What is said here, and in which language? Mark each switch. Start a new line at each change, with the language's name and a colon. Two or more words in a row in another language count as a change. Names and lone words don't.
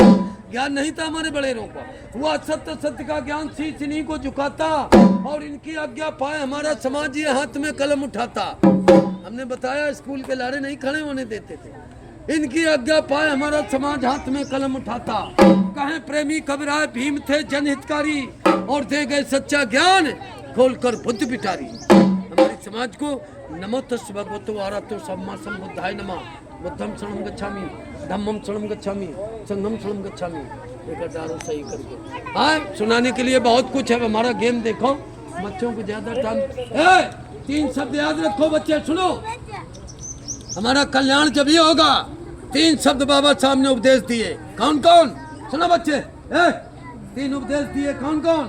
Hindi: ज्ञान नहीं था हमारे बड़ेरों को, हुआ सत्य का ज्ञान, शीश इन्हीं को झुकाता, और इनकी आज्ञा पाए हमारा समाज ये हाथ में कलम उठाता। हमने बताया स्कूल के लारे नहीं खड़े होने देते थे, इनकी आज्ञा पाए हमारा समाज हाथ में कलम उठाता। कहें प्रेमी कबीराय भीम थे जनहितकारी, और दे गए सच्चा ज्ञान, खोलकर बुद्ध बिटारी। हमारे समाज को
Pali: नमो तस् भगवतो अरहतो सम्मा सम्बुद्धाय नमः, बुद्धम शरणं गच्छामि, धम्मम शरणं गच्छामि, संघम शरणं गच्छामि,
Hindi: एक डालो सही करके। सुनाने के लिए बहुत कुछ है। हमारा गेम देखो, बच्चों को ज्यादा टाइम, 3 शब्द याद रखो बच्चे, सुनो, हमारा कल्याण जब ही होगा। 3 शब्द बाबा साहब ने उपदेश दिए, कौन कौन? सुनो बच्चे, 3 उपदेश दिए, कौन कौन?